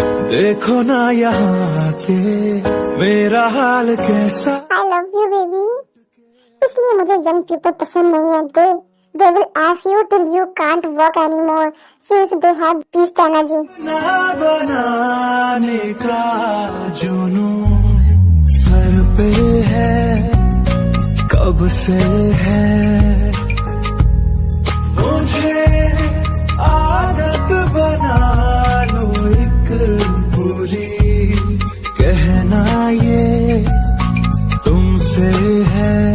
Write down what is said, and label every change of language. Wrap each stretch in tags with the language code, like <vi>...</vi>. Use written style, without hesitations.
<hi>देखो ना यहाँ के मेरा हाल कैसा।</hi> <en>I love you baby.</en> <hi>इसलिए मुझे</hi> <en>young people</en> <hi>पसंद नहीं है।</hi> <en>They will ask you till you can't walk anymore since they have beast energy.</en> <hi>ना बनाने का जुनून सर पे है, कब से है मुझे आदत बना लो एक बुरी, कहना ये तुमसे है।</hi>